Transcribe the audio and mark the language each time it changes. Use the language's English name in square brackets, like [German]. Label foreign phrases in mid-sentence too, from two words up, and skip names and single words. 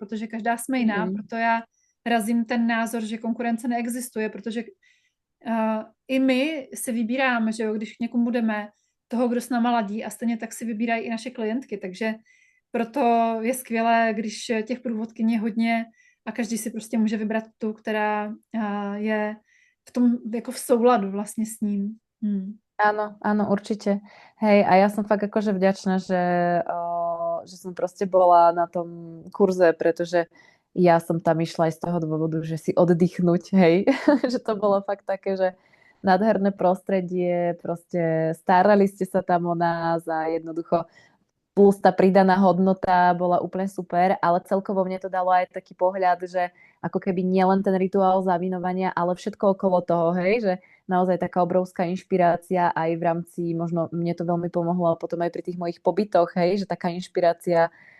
[Czech] Protože každá jsme jiná, proto já razím ten názor, že konkurence neexistuje, protože i my si vybíráme, že jo, když k někomu budeme, toho, kdo s náma ladí a stejně tak si vybírají i naše klientky, takže proto je skvělé, když těch průvodkyní je hodně a každý si prostě může vybrat tu, která je v tom jako v souladu vlastně s ním. [Slovak] Áno, áno, určite. Hej, a ja som fakt akože vďačná, že som proste bola na tom kurze, pretože ja som tam išla aj z toho dôvodu, že si oddychnúť, hej, že to bolo fakt také, že nádherné prostredie, proste starali ste sa tam o nás a jednoducho plus tá pridaná hodnota bola úplne super, ale celkovo mne to dalo aj taký pohľad, že ako keby nielen ten rituál zavinovania, ale všetko okolo toho, hej, že naozaj taká obrovská inšpirácia aj v rámci, možno mne to veľmi pomohlo potom aj pri tých mojich pobytoch, hej, že taká inšpirácia,